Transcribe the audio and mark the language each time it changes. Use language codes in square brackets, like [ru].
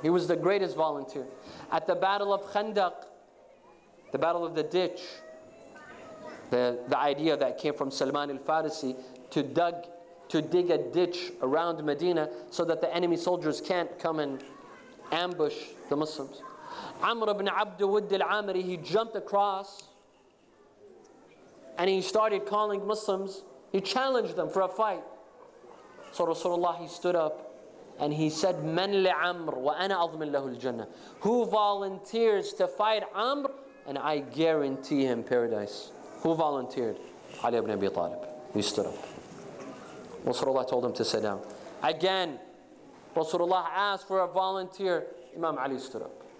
[en] He was the greatest volunteer. At the Battle of Khandaq, the Battle of the Ditch, the idea that came from Salman al-Farisi to dig a ditch around Medina so that the enemy soldiers can't come and ambush the Muslims. Amr ibn Abd Wudd al-Amiri, he jumped across and he started calling Muslims. He challenged them for a fight. So Rasulullah, he stood up And he said, [ar] مَنْ لِعَمْرٍ وَأَنَا أَضْمِنْ لَهُ الْجَنَّةِ. [en] Who volunteers to fight Amr, and I guarantee him paradise. Who volunteered? Ali ibn Abi Talib. He stood up. Rasulullah told him to sit down. Again, Rasulullah asked for a volunteer. Imam Ali stood up.